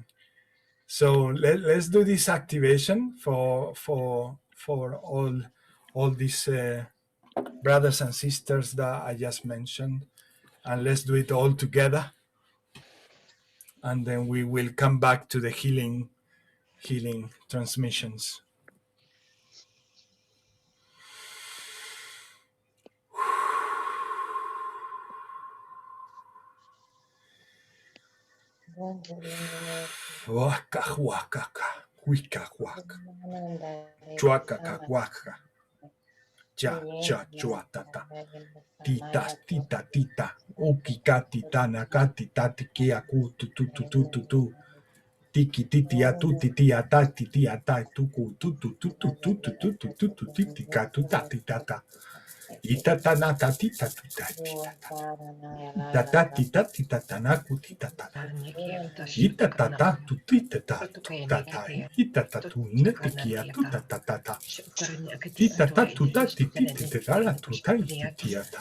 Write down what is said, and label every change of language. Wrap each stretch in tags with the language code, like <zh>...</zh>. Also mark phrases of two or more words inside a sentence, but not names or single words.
<en>So let's do this activation for all these brothers and sisters that I just mentioned, and let's do it all together, and then we will come back to the healing transmissions. Waka waka wika waka chuaka waka ja chuatata tita tita tita ukika titana katita tikia ku tu tiki titi atuti tia tati tia tai tuku tu titika tu tati tata Itatanata titatuta tita titatanaku titatata. Itatata tutitata tutata itatatu netikia tutatata. Titatuta titititala tuta ititiata.</en>